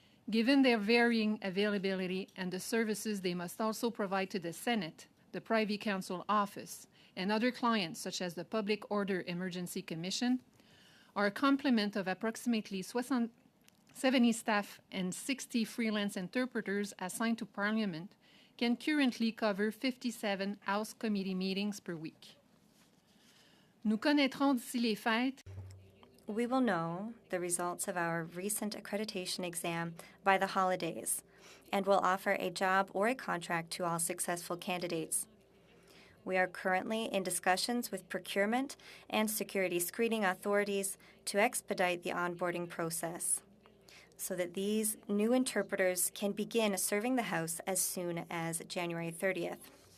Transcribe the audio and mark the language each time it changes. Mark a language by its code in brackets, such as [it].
[en] Given their varying availability and the services they must also provide to the Senate, the Privy Council Office, and other clients such as the Public Order Emergency Commission, our complement of approximately 70 staff and 60 freelance interpreters assigned to Parliament can currently cover 57 House Committee meetings per week. [fr] Nous connaîtrons d'ici les fêtes. [en] We will know the results of our recent accreditation exam by the holidays and will offer a job or a contract to all successful candidates. We are currently in discussions with procurement and security screening authorities to expedite the onboarding process, so that these new interpreters can begin serving the House as soon as January 30th.